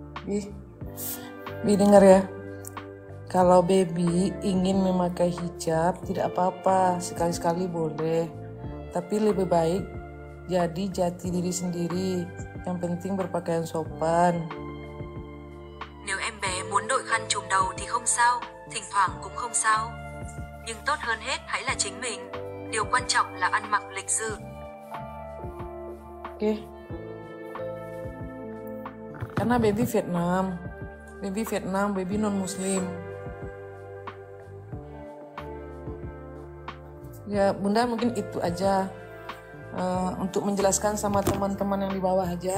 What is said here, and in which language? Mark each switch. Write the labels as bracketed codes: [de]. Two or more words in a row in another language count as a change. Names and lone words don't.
[id] Bi dengar ya. Kalau baby ingin memakai hijab, tidak apa-apa, sekali-sekali boleh. Tapi lebih baik jadi jati diri sendiri. Yang penting berpakaian sopan. [vi] Nếu em bé muốn đội khăn trùm đầu thì không sao, thỉnh thoảng cũng không sao. Nhưng tốt hơn hết hãy là chính mình. Điều quan trọng là ăn mặc lịch sự. [id] Oke. Karena baby Vietnam, baby non muslim. Ya bunda mungkin itu aja untuk menjelaskan sama teman-teman yang di bawah aja.